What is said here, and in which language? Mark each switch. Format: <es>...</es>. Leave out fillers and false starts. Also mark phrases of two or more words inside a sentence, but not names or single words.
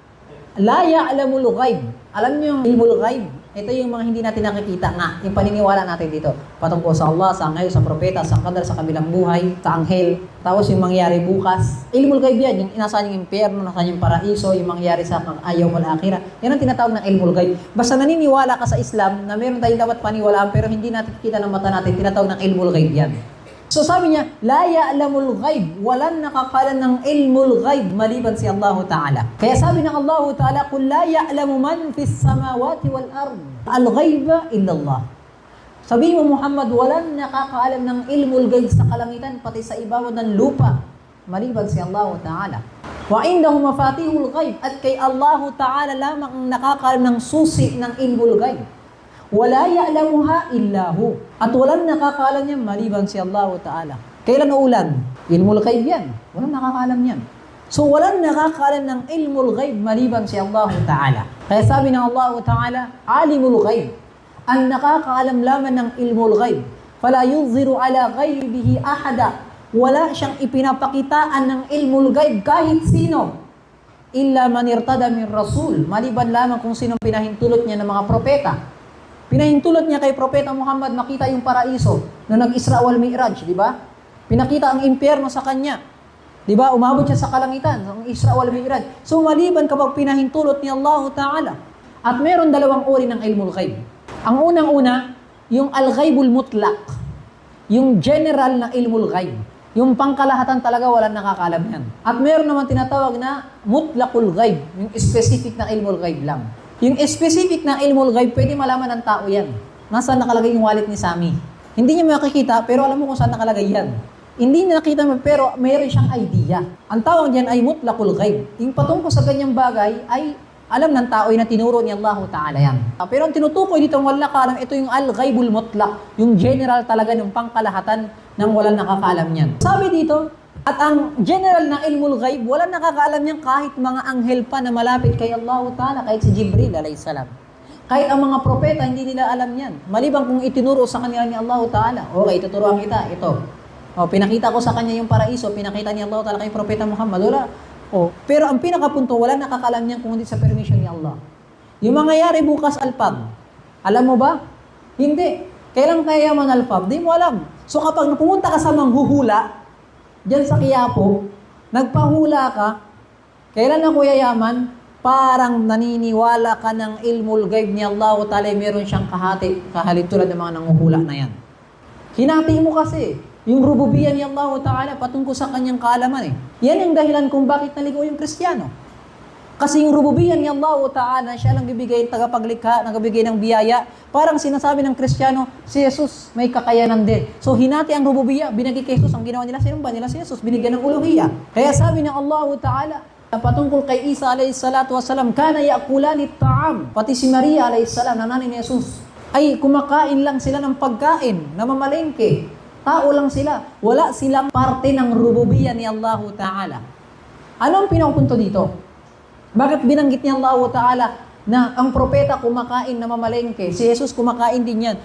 <ar>لا يعلم الغيب.</ar> <tl>Alam niyo yung ilmul ghaib? Ito yung mga hindi natin nakikita nga, yung paniniwala natin dito. Patungkol sa Allah, sa anghel, sa propeta, sa qadar, sa kabilang buhay, sa anghel. Tapos yung mangyari bukas. Ilmul ghaib yan, yung nasaan yung impyerno, nasaan yung paraiso, yung mangyari sa ayaw</tl> <ar>والآخرة.</ar> <tl>Yan ang tinatawag ng ilmul ghaib. Basta naniniwala ka sa Islam na meron tayong dapat paniwalaan pero hindi natin kita ng mata natin, tinatawag ng ilmul ghaib yan. So sabi niya,</tl> <ar>لا يعلم الغيب,</ar> <tl>walang nakakalan ng ilmul ghaib maliban si Allah Ta'ala. Kaya sabi ng Allah Ta'ala, kung</tl> <ar>لا يعلم من في السماوات والأرض الغيب إلا الله.</ar> <tl>Sabi mo Muhammad, walang nakakaalam ng ilmul ghaib sa kalangitan, pati sa ibabaw ng lupa, maliban si Allah Ta'ala.</tl> <ar>وعنده مفاتح الغيب,</ar> <tl>at kay Allah Ta'ala lamang ang nakakaalam ng susi ng ilmul ghaib.</tl> <ar>ولا يعلمها إلا هو.</ar> <tl>At walang nakakaalam niyan maliban si Allah Ta'ala. Kailan uulan? Ilmul ghaib yan. Walang nakakaalam yan. So walang nakakaalam ng ilmul ghaib maliban si Allah Ta'ala. Kaya sabi ng Allah Ta'ala,</tl> <ar>عالم الغيب.</ar> <tl>Ang nakakaalam lamang ng ilmul ghaib.</tl> <ar>فلا يظهر على غيبه أحدا.</ar> <tl>Wala siyang ipinapakitaan ng ilmul ghaib kahit sino.</tl> <ar>إلا من ارتضى من رسول.</ar> <tl>Maliban lamang kung sino pinahintulot niya ng mga propeta. Pinahintulot niya kay Propeta Muhammad makita yung paraiso na nag-Isra wal Mi'raj, di ba? Pinakita ang impyerno sa kanya. Di ba? Umabot siya sa kalangitan, ang Isra wal Mi'raj. So maliban kapag pinahintulot ni Allah Ta'ala. At meron dalawang uri ng ilmul ghaib. Ang unang-una, yung</tl> <ar>الغيب المطلق.</ar> <tl>Yung general na ilmul ghaib. Yung pangkalahatan talaga walang nakakalam yan. At meron naman tinatawag na</tl> <ar>مطلق الغيب.</ar> <tl>Yung specific na ilmul ghaib lang. Yung specific na ilmul ghaib, pwede malaman ng tao yan. Nasaan nakalagay yung wallet ni Sammy? Hindi niya makikita, pero alam mo kung saan nakalagay yan. Hindi niya nakita mo, pero mayroon siyang idea. Ang tawag diyan ay</tl> <ar>مطلق الغيب.</ar> <tl>Yung patungkol sa ganyang bagay, ay alam ng tao na tinuro ni Allah Ta'ala yan. Pero ang tinutukoy dito, wala nakakaalam, ito yung</tl> <ar>الغيب المطلق.</ar> <tl>Yung general talaga, yung pangkalahatan ng walang nakakaalam yan. Sabi dito, at ang general na ilmul ghaib, walang nakakaalam niyan kahit mga anghel pa na malapit kay Allah Ta'ala, kahit si Jibril</tl> <ar>عليه السلام.</ar> <tl>Kahit ang mga propeta, hindi nila alam yan. Maliban kung itinuro sa kanila ni Allah Ta'ala. Okay, tuturuan kita, ito. O, pinakita ko sa kanya yung paraiso, pinakita ni Allah Ta'ala kay Propeta Muhammad. Wala. O, pero ang pinakapunto, walang nakakaalam niyan kung hindi sa permission ni Allah. Yung mangyayari bukas alpab, alam mo ba? Hindi. Kailan kaya man alpab? Di mo alam. So kapag pumunta ka sa manghuhula, diyan sa Quiapo, nagpahula ka, kailan ako yayaman? Parang naniniwala ka ng ilmul ghaib ni Allah Ta'ala, meron siyang kahalip tulad ng mga nanguhula na yan. Hinati mo kasi, yung rububiyya ni Allah Ta'ala patungkol sa kanyang kaalaman eh. Yan ang dahilan kung bakit naligaw yung Kristiyano. Kasi yung rububiyya ni Allah Ta'ala, siya lang bibigay tagapaglikha, nagbibigay ng biyaya. Parang sinasabi ng Kristiyano, si Jesus may kakayanan din. So hinati ang rububiyya, binigay kay Jesus. Ang ginawa nila, sino ba nila si Jesus? Binigyan ng uluhiyya. Kaya sabi ng Allah Ta'ala, patungkol kay Isa</tl> <ar>عليه الصلاة والسلام, كانا يأكلان الطعام.</ar> <tl>Pati si Maria</tl> <ar>عليها السلام,</ar> <tl>nanay ni Jesus, ay kumakain lang sila ng pagkain, namamalengke. Tao lang sila. Wala silang parte ng rububiyya ni Allah Ta'ala. Ano ang pinapunto dito? Bakit binanggit niya Allah Ta'ala na ang propeta kumakain na mamalengke, si Jesus kumakain din yan?</tl>